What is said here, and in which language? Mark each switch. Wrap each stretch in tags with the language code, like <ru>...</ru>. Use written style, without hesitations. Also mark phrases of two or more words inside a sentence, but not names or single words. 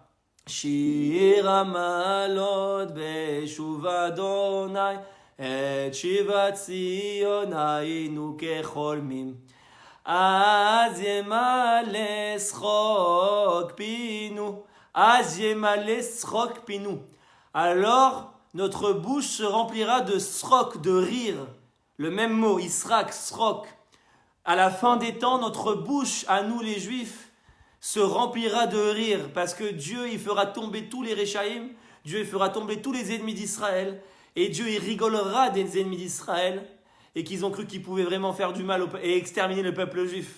<he>שיר המעלות בשוב אדוני את שיבת ציון היינו כחולמים אז ימלא שחוק פינו אז ימלא שחוק פינו.</he> <fr>Alors notre bouche se remplira de srok, de rire. Le même mot, Israq, srok. À la fin des temps, notre bouche, à nous les Juifs, se remplira de rire parce que Dieu il fera tomber tous les Réchaïm, Dieu il fera tomber tous les ennemis d'Israël et Dieu il rigolera des ennemis d'Israël et qu'ils ont cru qu'ils pouvaient vraiment faire du mal et exterminer le peuple juif.</fr>